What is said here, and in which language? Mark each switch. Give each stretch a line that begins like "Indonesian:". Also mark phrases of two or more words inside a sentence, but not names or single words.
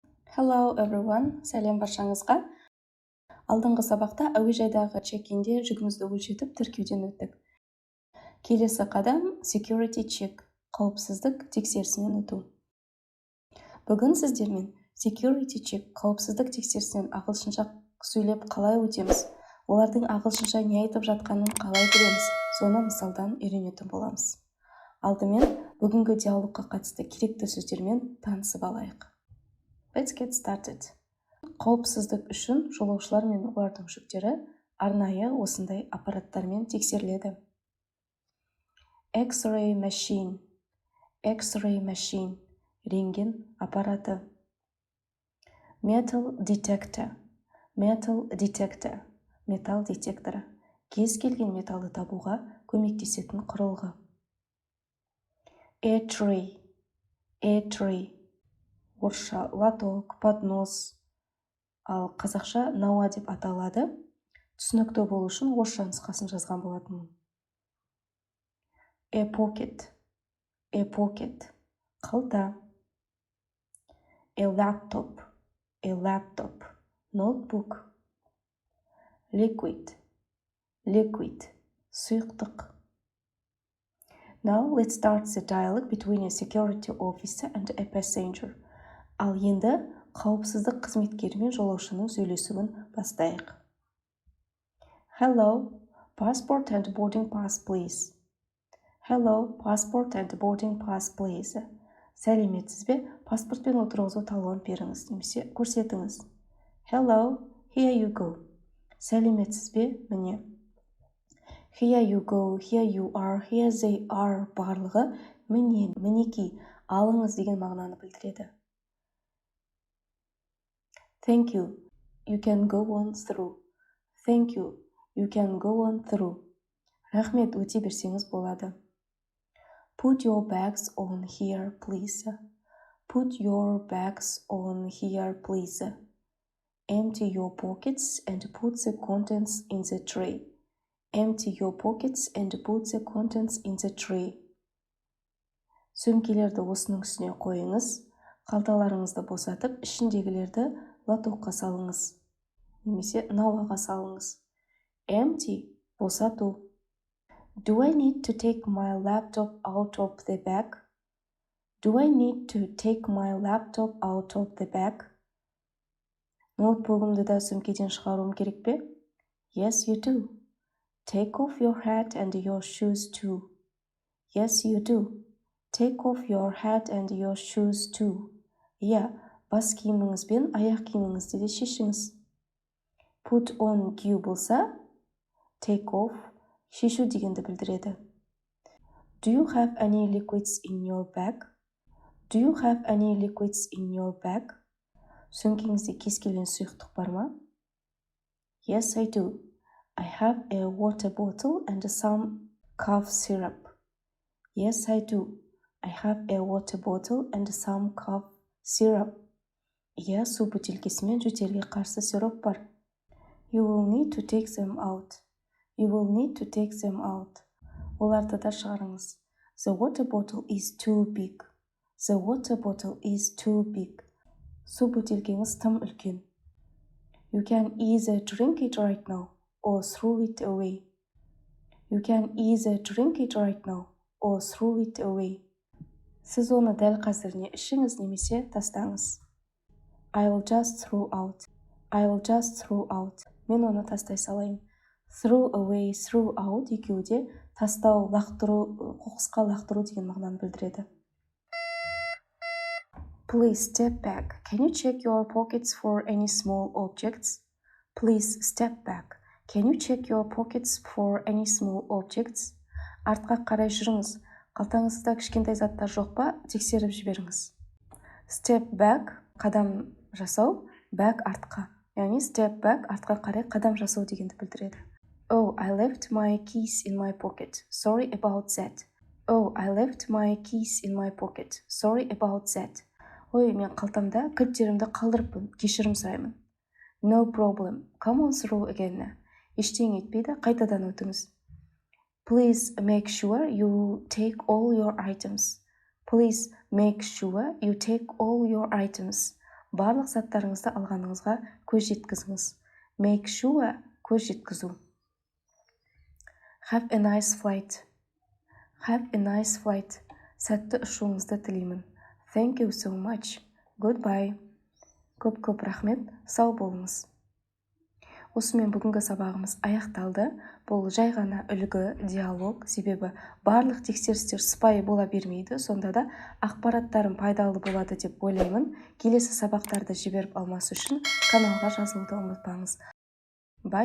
English: Hello everyone,
Kazakh: сәлем баршаңызға. Алдыңғы сабақта әуежайдағы чек-инде жүгімізді өлшетіп тіркеуден өттік. Келесі қадам
English: security check,
Kazakh: қауіпсіздік тексерісінен өту. Бүгін сіздермен
English: security check,
Kazakh: қауіпсіздік тексерісінен ағылшынша сөйлеп қалай өтеміз, олардың ағылшынша не айтып жатқанын қалай білеміз, соны мысалдан үйренетін боламыз. Алдымен бүгінгі диалогқа қатысты керекті сөздермен танысып алайық.
English: Let's get started.
Kazakh: Қауіпсіздік үшін жолаушылар мен олардың жүктері арнайы осындай аппараттармен тексеріледі.
English: X-ray machine,
Kazakh: рентген аппараты.
English: Metal detector,
Kazakh: металл детекторы. Кез келген металды табуға көмектесетін құрылғы.
English: A-tray,
Kazakh: орысша
Russian: лоток, поднос,
Kazakh: ал қазақша науа деп аталады. Түсінікті болу үшін орысша нұсқасын жазған болатынмын.
English: A pocket, қалта. A laptop, ноутбук. Liquid, сұйықтық. Now let's start the dialogue between a security officer and a passenger.
Kazakh: Ал енді қауіпсіздік қызметкері мен жолаушының сөйлесуін бастайық.
English: Hello, passport and boarding pass, please.
Kazakh: Сәлеметсіз бе? Паспорт пен отырғызу талон беріңіз немесе көрсетіңіз.
English: Hello, here you go.
Kazakh: Сәлеметсіз бе? Міне.
English: Here you go, here you are, here they are
Kazakh: барлығы міне, мінекей, алыңыз деген мағынаны білдіреді.
English: Thank you, you can go on through.
Kazakh: Рахмет, өте берсеңіз болады.
English: Put your bags on here, please. Empty your pockets and put the contents in the tray.
Kazakh: Сөмкелерді осының үстіне қойыңыз. Қалталарыңызды босатып, ішіндегілерді лотокқа салыңыз. Немесе науаға салыңыз.
English: Empty, босату. Do I need to take my laptop out of the bag?
Kazakh: Ноутбугымды да сөмкеден шығаруым керек пе?
English: Yes, you do. Take off your hat and your shoes too.
Kazakh: Иә, бас киіміңіз бен аяқ киіміңізді де шешіңіз.
English: Put on
Kazakh: кию болса,
English: take off
Kazakh: шешу дегенді білдіреді.
English: Do you have any liquids in your bag?
Kazakh: Сөмкеңізде кез келген сұйықтық бар ма?
English: Yes, I do. I have a water bottle and some cough syrup.
Kazakh: Иә, су бөтелкесі мен жөтелге қарсы сироп бар.
English: You will need to take them out.
Kazakh: Оларды да шығарыңыз.
English: The water bottle is too big.
Kazakh: Су бөтелкеңіз тым үлкен.
English: You can either drink it right now or throw it away.
Kazakh: Сіз оны дәл қазір не ішіңіз немесе тастаңыз.
English: I'll just throw out.
Kazakh: Мен оны тастай салайын.
English: Throw away, throw out
Kazakh: екеуі де тастау, лақтыру, қоқысқа лақтыру деген мағынаны білдіреді.
English: Please step back. Can you check your pockets for any small objects?
Kazakh: Артқа қарай жүріңіз. Қалтаңызда кішкентай заттар жоқ па? Тексеріп жіберіңіз.
English: Step back,
Kazakh: қадам жасау, back артқа. Яғни
English: step back,
Kazakh: артқа қарай қадам жасау дегенді білдіреді.
English: Oh, I left my keys in my pocket. Sorry about that.
Kazakh: Ой, мен қалтамда кілттерімді қалдырыппын, кешірім сұраймын.
English: No problem. Come on through again.
Kazakh: Ештеңе етпейді, қайтадан өтіңіз.
English: Please make sure you take all your items.
Kazakh: Барлық заттарыңызды алғаныңызға көз жеткізіңіз.
English: Make sure
Kazakh: көз жеткізу.
English: Have a nice flight. Have a nice flight.
Kazakh: Сәтті ұшуыңызды тілеймін.
English: Thank you so much. Goodbye.
Kazakh: Көп рахмет. Сау болыңыз. Осымен бүгінгі сабағымыз аяқталды. Бұл жай ғана үлгі, диалог, себебі барлық тексерістер сыпайы бола бермейді. Сонда да ақпараттарым пайдалы болады деп ойлаймын. Келесі сабақтарды жіберіп алмас үшін каналға жазылуды ұмытпаңыз.